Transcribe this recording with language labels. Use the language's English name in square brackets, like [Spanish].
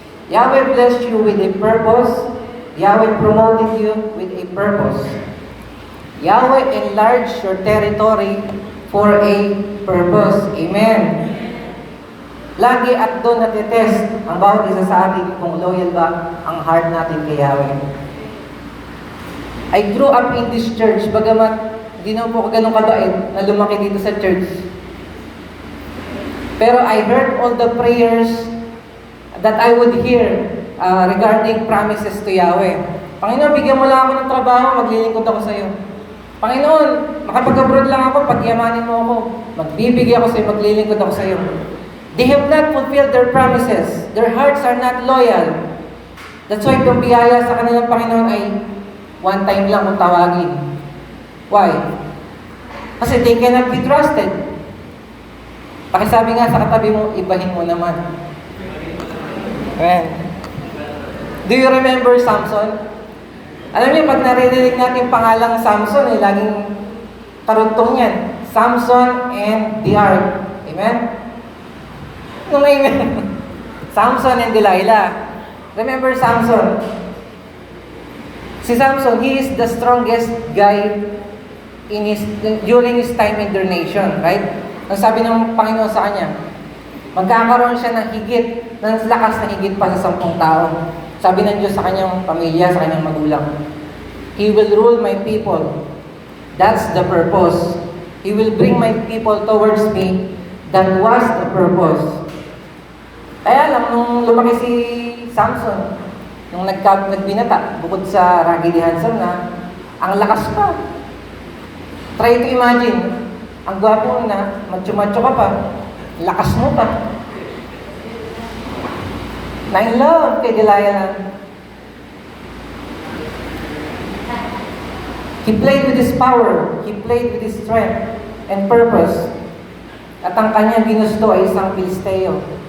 [English] Yahweh blessed you with a purpose. Yahweh promoted you with a purpose. Yahweh enlarged your territory for a purpose. Amen. [Filipino] Lagi at doon natitest ang bawat isa sa atin kung loyal ba ang heart natin kay Yahweh. [English] I grew up in this church, [Filipino] bagamat di naman po ako ganun kabait na lumaki dito sa church. [English] Pero I heard all the prayers that I would hear regarding promises to Yahweh. [Filipino] Panginoon, bigyan mo lang ako ng trabaho, maglilingkod ako sa iyo. Panginoon, makapag-abroad lang ako, pagyamanin mo ako. Magbibigay ako sa iyo, maglilingkod ako sa iyo. [English] They have not fulfilled their promises. Their hearts are not loyal. [Filipino] That's why yung biyaya sa kanilang Panginoon ay one time lang kung tawagin. Why? [English] Kasi they cannot be trusted. [Filipino] Pakisabi nga sa katabi mo, ibahin mo naman. Amen. [English] Do you remember Samson? [Filipino] Alam niyo, pag naririnig natin pangalang Samson, laging karugtong yan. [English] Samson and the ark. Amen? Nung amen. Samson and Delilah. Remember Samson? Si Samson, he is the strongest guy during his time in their nation, right? [Filipino] Ang sabi ng Panginoon sa kanya, magkakaroon siya ng higit, ng lakas na higit pa sa 10 tao. Sabi ng Diyos sa kanyang pamilya, sa kanyang magulang, [English] He will rule my people. That's the purpose. He will bring my people towards me. That was the purpose. [Filipino] Kaya lang, nung lumaki si Samson, nung nagbinata, bukod sa raggedy handsome na, ang lakas pa. Try to imagine, ang gwapo na, macho-macho ka pa, lakas mo pa. Na-in-love kay Delilah. [English] He played with his power, he played with his strength and purpose. [Filipino] At ang kanyang ginusto ay isang Pilisteo.